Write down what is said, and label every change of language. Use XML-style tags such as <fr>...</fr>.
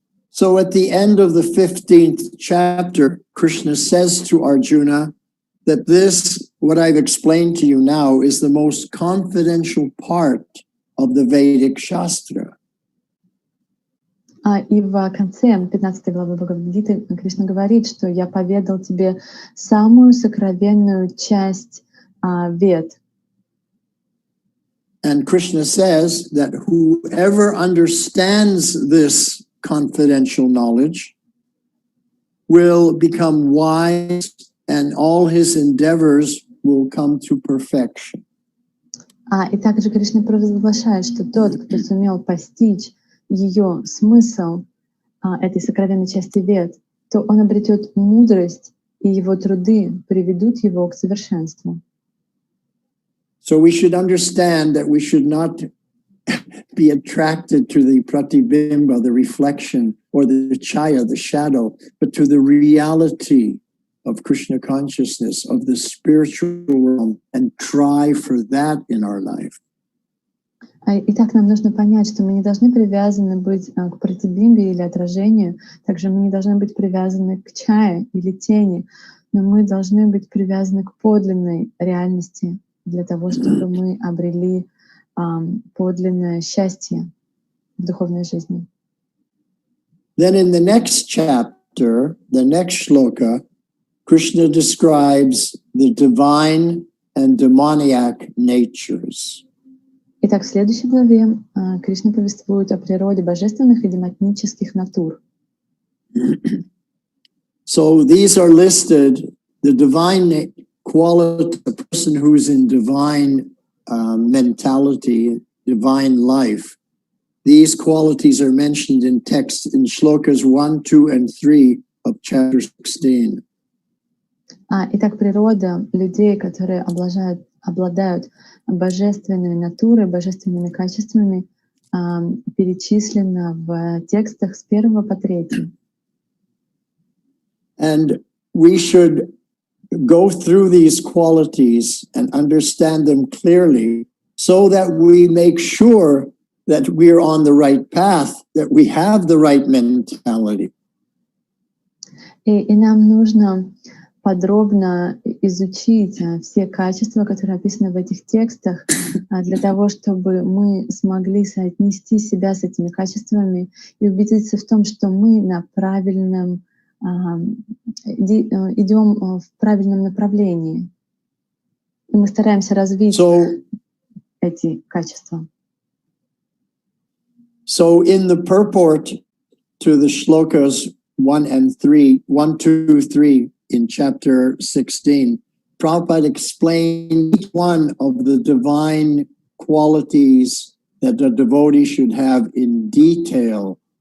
<en>So at the end of the 15th chapter, Krishna says to Arjuna that this, what I've explained to you now, is the most confidential part of the Vedic Shastra.</en> <ru>И в конце 15 главы Бхагавад-гиты Кришна говорит, что я поведал тебе самую сокровенную часть Вед.</ru> <en>And Krishna says that whoever understands this confidential knowledge will become wise and all his endeavors will come to perfection.</en> <ru>И также Кришна провозглашает, что тот, кто сумел постичь ее смысл, этой сокровенной части Вед, то он обретет мудрость, и его труды приведут его к совершенству.</ru> <en>So we should understand that we should not be attracted to the pratibimba, the reflection, or the chaya, the shadow, but to the reality of Krishna consciousness, of the spiritual realm, and try for that in our life.</en> <ru>Итак, нам нужно понять, что мы не должны привязаны быть к пратибимбе или отражению, также мы не должны быть привязаны к чае или тени, но мы должны быть привязаны к подлинной реальности для того, чтобы мы обрели подлинное счастье в духовной жизни.</ru> <en>Then in the next chapter, the next shloka, Krishna describes the divine and demoniac natures.</en> <ru>Итак, в следующей главе Кришна повествует о природе божественных и демонических натур.</ru> <en>So these are listed, the divine quality, a person who is in divine mentality, divine life. These qualities are mentioned in text in shlokas 1, 2, and 3 of chapter 16.</en> <ru>Итак, природа людей, которые обладают божественными натурой, божественными качествами, перечислена в текстах с 1 по 3.</ru> <en>And we should go through these qualities and understand them clearly so that we make sure that we're on the right path, that we have the right mentality.</en> <ru>И нам нужно подробно изучить все качества, которые описаны в этих текстах, для того, чтобы мы смогли соотнести себя с этими качествами и убедиться в том, что мы на правильном идем в правильном направлении. И мы стараемся развить эти качества.</ru> <en>So in the purport to the shlokas 1, 2, 3 in chapter 16, Prabhupada explained each one of the divine qualities that a devotee should have in detail.</en>